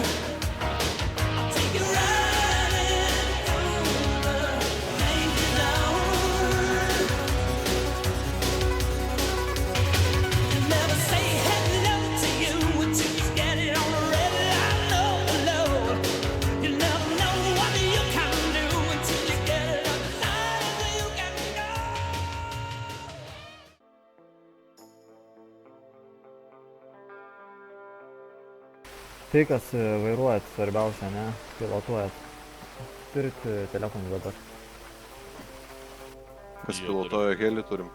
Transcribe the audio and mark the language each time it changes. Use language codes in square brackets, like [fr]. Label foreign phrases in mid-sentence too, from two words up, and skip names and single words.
[en] I'll take you riding through the danger zone. You never say hello to you until you get it on the red line. Oh, Lord. You never know what you can do until you get it on the line. You can go. [lt] Tai, kas vairuojat, svarbiausia, ne, pilotuojat. Turit telefonų dabar. Kas Jie pilotuoja helį turim.